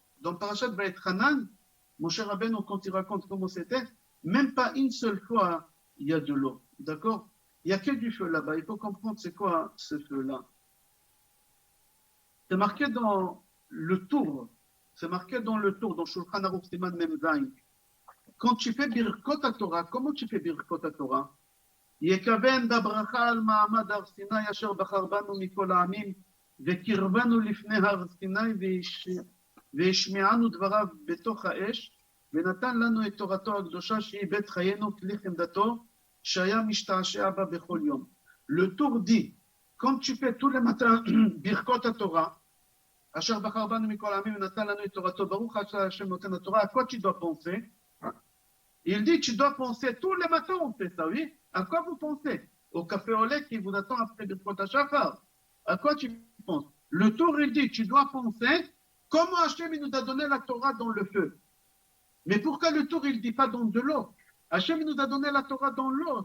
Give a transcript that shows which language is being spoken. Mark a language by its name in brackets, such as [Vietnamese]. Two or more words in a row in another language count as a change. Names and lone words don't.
[French] Dans Parashat Vaïtranan, mon cher Rabbeinu, quand il raconte comment c'était, même pas une seule fois, il y a de l'eau. D'accord? Il n'y a que du feu là-bas. Il faut comprendre c'est quoi ce feu-là. C'est marqué dans le tour. C'est marqué dans le tour, dans Shulchan Aruch [Hebrew] סימן מם זין. [French] Quand tu fais [Hebrew] ברכות התורה, [French] comment tu fais [Hebrew] ברכות התורה? יכוון בברכה על מעמד הר סיני אשר בחר בנו מכל העמים וקרבנו לפני הר סיני וישמענו דבריו בתוך האש, ונתן לנו את תורתו הקדושה שהיא בית חיינו כלי חמדתו, שהיה משתעשע בה בכל יום. [French] Le tour dit, quand tu fais tous les matins [Hebrew] ברכות התורה, אשר בחר בנו מכל העמים ונתן לנו את תורתו, ברוך השם נותן התורה, [French] à quoi tu dois penser? Il dit, tu dois penser, tous les matins on fait ça, oui? À quoi vous pensez? Au café au lait qui vous attend après [Hebrew] ברכות השחר. [French] À quoi tu penses? Le tour, il dit, tu dois penser comment Hachem nous a donné la Torah dans le feu. Mais pourquoi le tour, il ne dit pas dans de l'eau? Hachem nous a donné la Torah dans l'eau.